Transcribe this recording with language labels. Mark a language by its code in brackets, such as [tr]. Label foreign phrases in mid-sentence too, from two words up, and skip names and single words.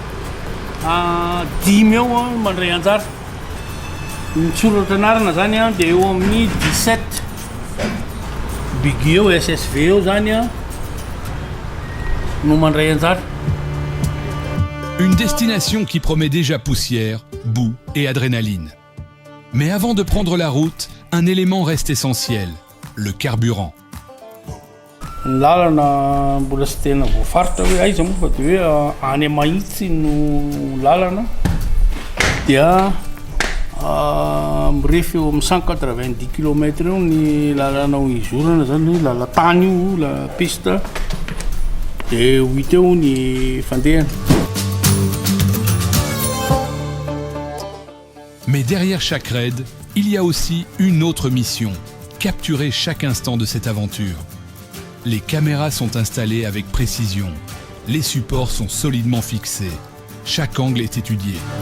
[mg] dimy eo a mandray anjara ny soratra anarana zany a dia eo amin'ny 17 bigi eo SSV eo zany a no mandray anjara. [fr] Une destination qui promet déjà poussière, boue et adrénaline. Mais avant de prendre la route, un élément reste essentiel, le carburant. [mg] Ny lalana mbola tsy tena voafaritra hoe aiza moa fa dia hoe any Mahitsy no lalana dia mirefy eo amin'ny 190 km eo ny lalana ho izorana zany lalan-tany io [fr] la piste [mg] dia 8 eo ny fandehana. [fr] Mais derrière chaque raid, il y a aussi une autre mission, capturer chaque instant de cette aventure. Les caméras sont installées avec précision. Les supports sont solidement fixés. Chaque angle est étudié.